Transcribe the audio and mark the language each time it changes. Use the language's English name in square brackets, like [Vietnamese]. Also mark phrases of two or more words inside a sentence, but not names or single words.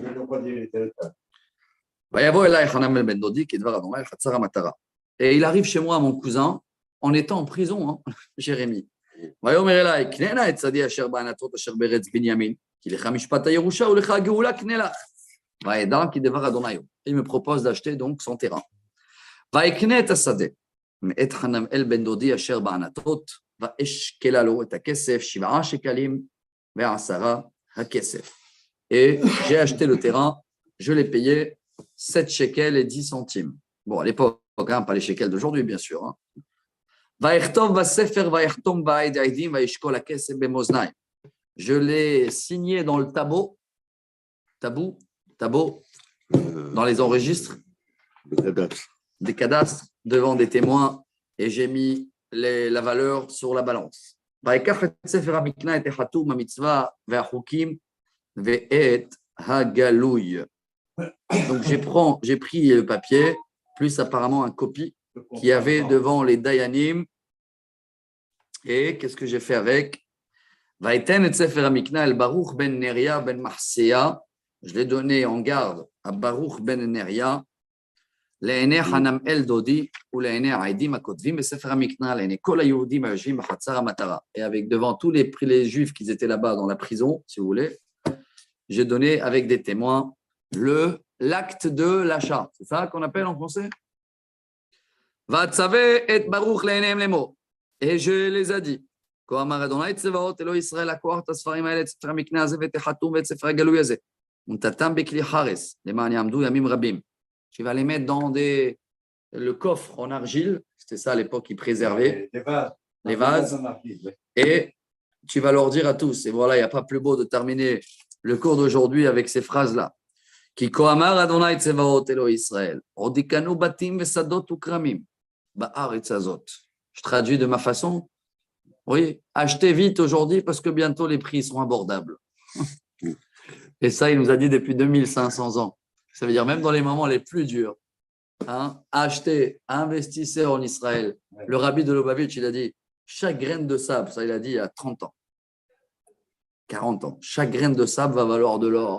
[French] Et il arrive chez moi, mon cousin, en étant en prison, hein, Jérémie. Il me propose d'acheter donc son terrain. [Hebrew] מאת חנמאל בן דודי אשר בענתות, ואשקלה לו את הכסף 7 שקלים ו10 הכסף. [French] Et j'ai acheté le terrain, je l'ai payé 7 shekels et 10 centimes. Bon, à l'époque, hein, pas les shekels d'aujourd'hui, bien sûr. Hein. [Hebrew] ויכתוב בספר ויחתום בעד העדים וישקול הכסף במאזניים. [French] Je l'ai signé dans le tableau, dans les enregistres des cadastres devant des témoins et j'ai mis la valeur sur la balance. Donc j'ai pris le papier, plus apparemment un copie qu'il y avait devant les Dayanim. Et qu'est-ce que j'ai fait avec? Je l'ai donné en garde à Baruch ben Neria. [Hebrew] לעיני חנמאל דודי ולעיני העדים הכותבים בספר המקנה, לעיני כל היהודים היושבים בחצר המטרה. [French] Et avec devant tous les juifs qui étaient là-bas dans la prison, si vous voulez, j'ai donné avec des témoins l'acte de l'achat. C'est ça qu'on appelle en français? [Hebrew] ואצוה את ברוך לעיניהם לאמור. [French] Et je les ai dit, [Hebrew] כה אמר אדוני צבאות אלוהי ישראל לקוח את הספרים האלה, את ספר המקנה הזה ואת החתום ואת ספר הגלוי הזה. ונתתם בכלי חרס, למען יעמדו ימים רבים. [French] Tu vas les mettre dans le coffre en argile, c'était ça à l'époque qu'ils préservaient, les vases, et tu vas leur dire à tous, et voilà, il n'y a pas plus beau de terminer le cours d'aujourd'hui avec ces phrases-là. [Hebrew] כי כה אמר אדוני צבאות אלוהי ישראל, עוד יקנו בתים ושדות וכרמים, בארץ הזאת. [French] Je traduis de ma façon. Oui, achetez vite aujourd'hui parce que bientôt les prix seront abordables. Et ça, il nous a dit depuis 2500 ans. Ça veut dire même dans les moments les plus durs, hein, achetez, investissez en Israël. Le rabbi de Lubavitch, il a dit, chaque graine de sable, ça il a dit il y a 30 ans, 40 ans, chaque graine de sable va valoir de l'or.